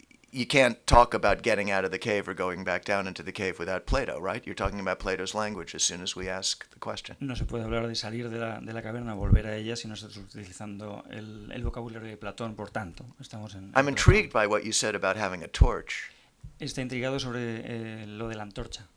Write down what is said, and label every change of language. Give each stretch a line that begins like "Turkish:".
English: You can't talk about getting out of the cave or going back down into the cave without Plato, right? You're talking about Plato's language as soon as we ask the question.
Spanish: No se puede hablar de salir de la caverna, volver a ella, si no estás utilizando el vocabulario de Platón, por tanto. Estamos en
English: I'm intrigued by what you said about having a torch.
Spanish: Está intrigado sobre lo de la antorcha.